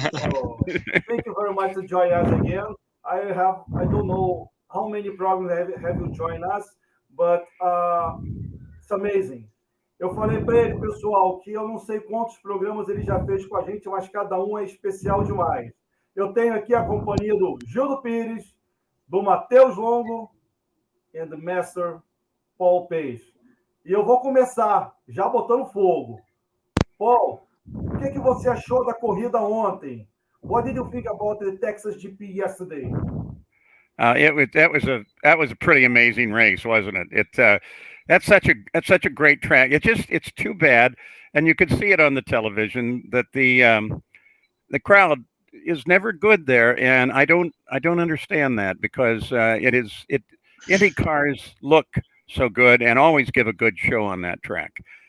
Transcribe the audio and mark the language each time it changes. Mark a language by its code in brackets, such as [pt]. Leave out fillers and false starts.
[en] Thank you very much for joining us again. I don't know how many programs have you joined us, but it's amazing. [pt] Eu falei para ele, pessoal, que eu não sei quantos programas ele já fez com a gente, mas cada um é especial demais. Eu tenho aqui a companhia do Gildo Pires, do Matheus Longo e do Master Paul Pace. E eu vou começar já botando fogo. Paul, o que você achou da corrida ontem? [en] What did you think about the Texas GP yesterday? That was a pretty amazing race, wasn't it? That's such a great track. It's too bad, and you could see it on the television that the crowd is never good there, and I don't understand that because Indy cars look so good and always give a good show on that track.